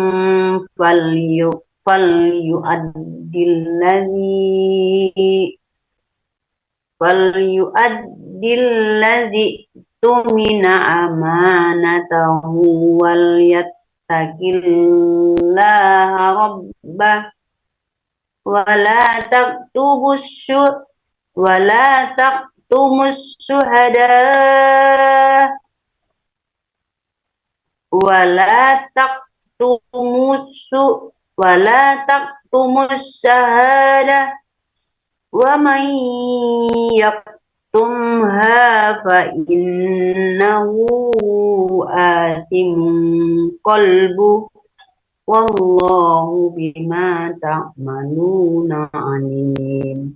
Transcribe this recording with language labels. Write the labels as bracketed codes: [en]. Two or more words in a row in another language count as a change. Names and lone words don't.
[ar] فليؤدي الذي اؤتمن أمانته وليتق الله ربه wala تكتموا الشهداء ولا تكتموا الشهادة ومن يكتمها فإنه آثم قلبه والله بما تعملون عليم.